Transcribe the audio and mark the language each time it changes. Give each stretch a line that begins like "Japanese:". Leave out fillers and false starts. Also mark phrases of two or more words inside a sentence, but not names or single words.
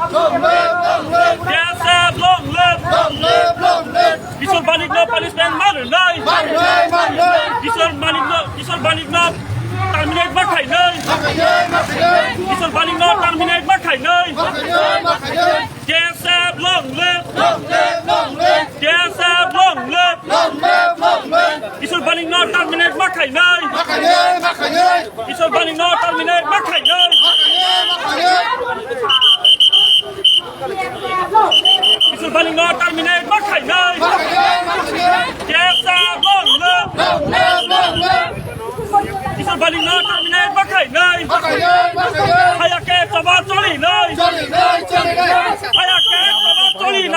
English: Yes, long live.
Kok Borok: Kishore Banik no
English: punishment matter
Kok Borok: nay. Kishore Banik no terminate mat khai nay. Kishore Banik no terminate mat khai nay.
English: Yes, long live. Yes, long live.
Kok Borok: Kishore Banik no terminate mat khai nay. Kishore Banik no terminate mat khai nay. Kishore Banik no terminate mat khai nay.
English: Yes, long live.
Kok Borok: Kishore Banik no terminate mat khai nay. Hayake chaba choli nay. Hayake chaba choli